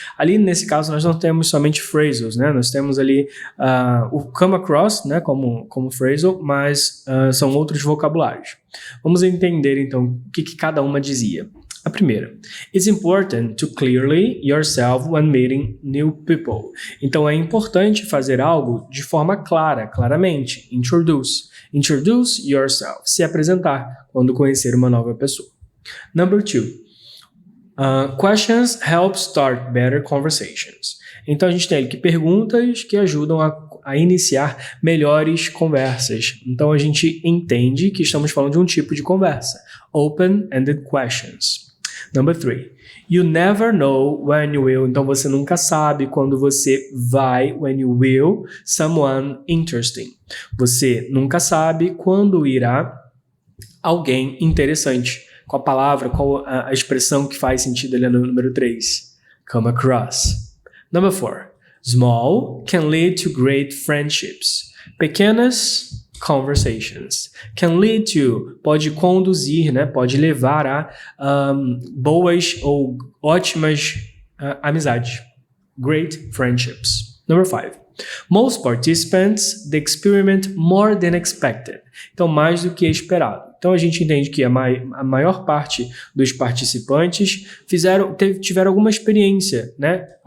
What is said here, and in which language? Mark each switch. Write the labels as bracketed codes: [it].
[pt] Ali, nesse caso, nós não temos somente phrasals, né? Nós temos ali o come across, né, como phrasal, mas são outros vocabulários. Vamos entender, então, o que cada uma dizia. A primeira, [en] it's important to clearly yourself when meeting new people. [pt] Então é importante fazer algo de forma clara, claramente. [en] Introduce yourself. [pt] Se apresentar quando conhecer uma nova pessoa. [en] Number 2, questions help start better conversations. [pt] Então a gente tem aqui perguntas que ajudam a iniciar melhores conversas. Então a gente entende que estamos falando de um tipo de conversa. [en] Open-ended questions. Number 3. You never know when you will. [pt] Então você nunca sabe quando você vai, [en] when you will, someone interesting. [pt] Você nunca sabe quando irá alguém interessante. Qual a palavra, qual a expressão que faz sentido ali no número 3? [en] Come across. Number 4. Small can lead to great friendships. [pt] Pequenas [en] conversations can lead to, [pt] pode conduzir, né? Pode levar a boas ou ótimas amizades. [en] Great friendships. Number 5. Most participants the experiment more than expected. [pt] Então, mais do que esperado. Então, a gente entende que a maior parte dos participantes tiveram alguma experiência, né?